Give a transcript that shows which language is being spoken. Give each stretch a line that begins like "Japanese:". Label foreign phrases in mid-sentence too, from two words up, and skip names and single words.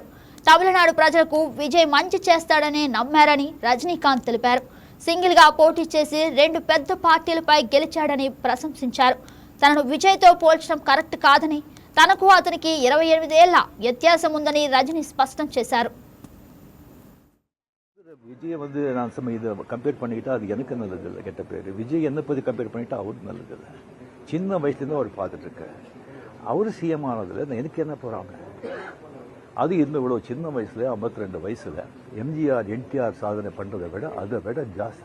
Telugu: తమిళనాడు ప్రజలకు విజయ్ మంచి చేస్తాడని నమ్మారని రజనీకాంత్ తెలిపారు. సింగిల్ గా పోటీ చేసి 2 పెద్ద పార్టీలపై గెలిచాడని ప్రశంసించారు. తనను విజయ్తో పోల్చడం కరెక్ట్ కాదని, తనకు అతనికి 28 ఏళ్ల వ్యత్యాసం ఉందని రజనీ స్పష్టం చేశారు.
Tamil: விஜய் நான் இதை கம்பேர் பண்ணிக்கிட்டா அது எனக்கு நல்லது இல்லை, கெட்ட பேர். விஜய் என்ன பற்றி கம்பேர் பண்ணிட்டா அவருக்கு நல்லது இல்லை. சின்ன வயசுலேருந்து அவர் பார்த்துட்டு இருக்காரு. அவர் சிஎம் ஆனதில் எனக்கு என்ன போகிறாங்க. அது இன்னும் இவ்வளோ சின்ன வயசுல 52 வயசுல எம்ஜிஆர் என்டிஆர் சாதனை பண்ணுறதை விட அதை விட ஜாஸ்தி.